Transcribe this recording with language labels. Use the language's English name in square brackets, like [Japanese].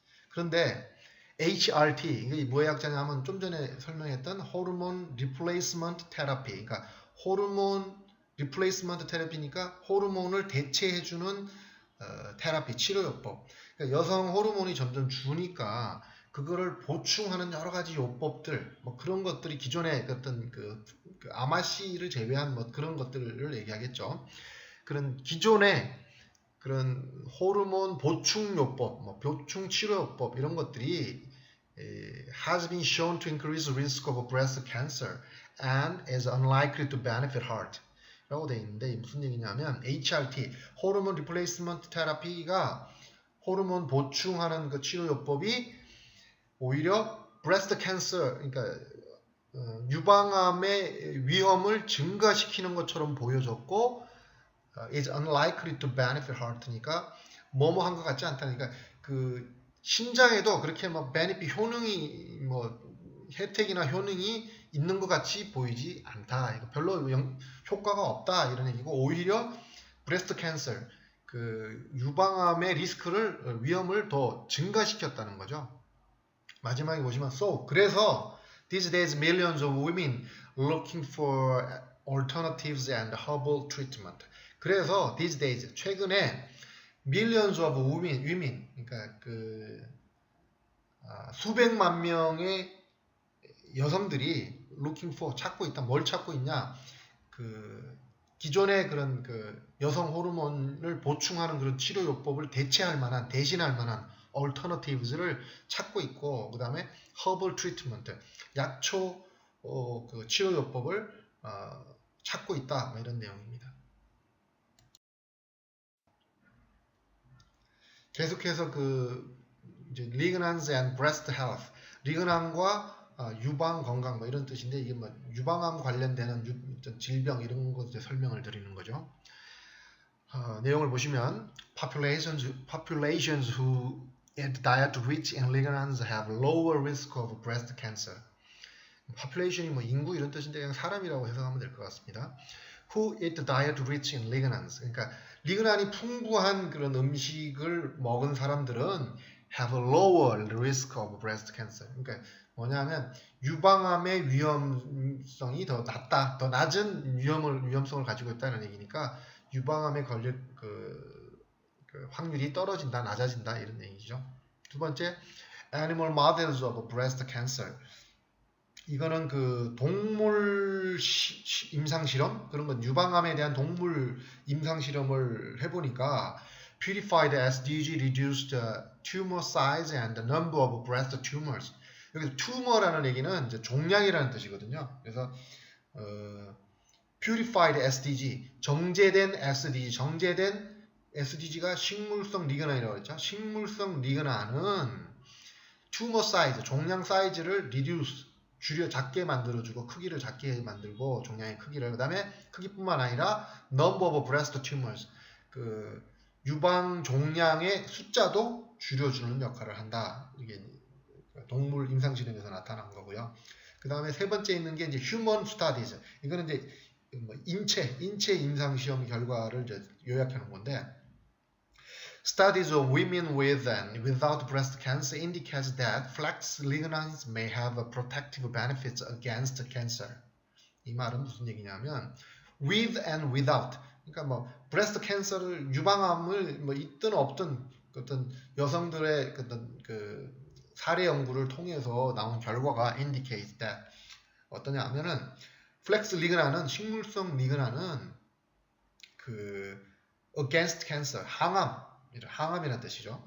[Korean] 그런데 HRT, 이게 뭐의 약자냐면 좀 전에 설명했던 호르몬 리플레이스먼트 테라피, 그러니까 호르몬 리플레이스먼트 테라피니까 호르몬을 대체해주는 테라피, 치료요법. 그러니까 여성 호르몬이 점점 주니까 그거를 보충하는 여러 가지 요법들, 뭐 그런 것들이 기존의 어떤 그 아마씨를 제외한 뭐 그런 것들을 얘기하겠죠. 그런 기존의 그런 호르몬 보충 요법, 뭐 보충 치료 요법 이런 것들이 [English] has been shown to increase the risk of breast cancer and is unlikely to benefit heart. [Korean] 라고 되어 있는데 무슨 얘기냐면 HRT, 호르몬 리플레이스먼트 테라피가 호르몬 보충하는 그 치료 요법이 오히려 breast cancer, 그러니까 유방암의 위험을 증가시키는 것처럼 보여졌고 [English] is unlikely to benefit heart [Korean] 니까 뭐뭐한 것 같지 않다니까 그 신장에도 그렇게 뭐 benefit 효능이 뭐 혜택이나 효능이 있는 것 같이 보이지 않다. 별로 효과가 없다 이런 얘기고 오히려 breast cancer 그 유방암의 리스크를 위험을 더 증가시켰다는 거죠. 마지막에 보시면 [English] so 그래서 these days millions of women looking for alternatives and herbal treatment. [Korean] 그래서 these days 최근에 [English] millions of women [Korean] 그러니까 그 수백만 명의 여성들이 looking for 찾고 있다. 뭘 찾고 있냐? 그 기존의 그런 그 여성 호르몬을 보충하는 그런 치료 요법을 대신할 만한 alternatives를 찾고 있고 그다음에 herbal treatment 약초 그 치료 요법을 찾고 있다. 뭐 이런 내용입니다. 계속해서 그 이제 lignans and breast health, 리그난과 유방 건강 뭐 이런 뜻인데 이게 뭐 유방암 관련되는 질병 이런 것 설명을 드리는 거죠. 내용을 보시면 [English] populations who eat diet rich in lignans have lower risk of breast cancer. [Korean] population이 뭐 인구 이런 뜻인데 그냥 사람이라고 해석하면 될 것 같습니다. [English] Who eat diet rich in lignans. [Korean] 그러니까 리그난이 풍부한 그런 음식을 먹은 사람들은 [English] have a lower risk of breast cancer. [Korean] 그러니까 뭐냐면 유방암의 위험성이 더 낮다, 더 낮은 위험성을 가지고 있다는 얘기니까 유방암에 걸릴 그 확률이 떨어진다, 낮아진다 이런 얘기죠. 두 번째, [English] animal models of breast cancer. [Korean] 이거는 그 동물 임상 실험 그런 건 유방암에 대한 동물 임상 실험을 해보니까 [English] purified SDG reduced tumor size and the number of breast tumors. [Korean] 여기서 tumor라는 얘기는 이제 종양이라는 뜻이거든요. 그래서 purified SDG, 정제된 SDG, 정제된 SDG가 식물성 리그난이라고 했죠. 식물성 리그난은 튜머 사이즈, 종양 사이즈를 reduce, 줄여 작게 만들어주고 크기를 작게 만들고 종양의 크기를, 그 다음에 크기뿐만 아니라 number of breast tumors, 그 유방 종양의 숫자도 줄여주는 역할을 한다. 이게 동물 임상실험에서 나타난 거고요. 그 다음에 세 번째 있는 게 이제 human studies. 이거는 이제 인체 임상시험 결과를 이제 요약해 놓은 건데, [English] studies of women with and without breast cancer indicates that flax lignans may have a protective benefits against cancer. [Korean] 이 말은 무슨 얘기냐면 with and without, 그러니까 뭐 breast cancer를 유방암을 뭐 있든 없든 어떤 여성들의 어떤 그 사례 연구를 통해서 나온 결과가 [English] indicates that [Korean] 어떠냐 하면은 플렉스 리그나는 식물성 리그나는 그 against cancer 항암이라는 뜻이죠.